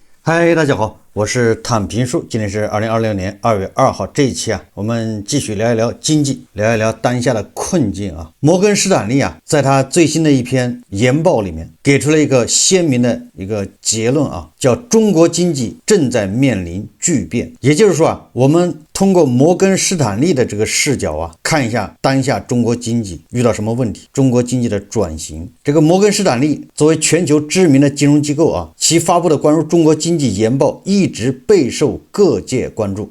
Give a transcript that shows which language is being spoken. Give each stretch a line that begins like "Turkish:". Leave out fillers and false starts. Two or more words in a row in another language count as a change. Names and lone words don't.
Chinese: 嗨，大家好，我是躺平叔，今天是2026年2月2号这一期我们继續聊一聊經濟，聊一聊當下的困境摩根士丹利在他最新的一篇研報裡面給出了一個鮮明的一個結論叫中國經濟正在面臨巨變。也就是說我們通過摩根士丹利的這個視角看一下當下中國經濟遇到什麼問題，中國經濟的轉型。這個摩根士丹利作為全球知名的金融機構其發布的關於中國經濟研報一直備受各界關注。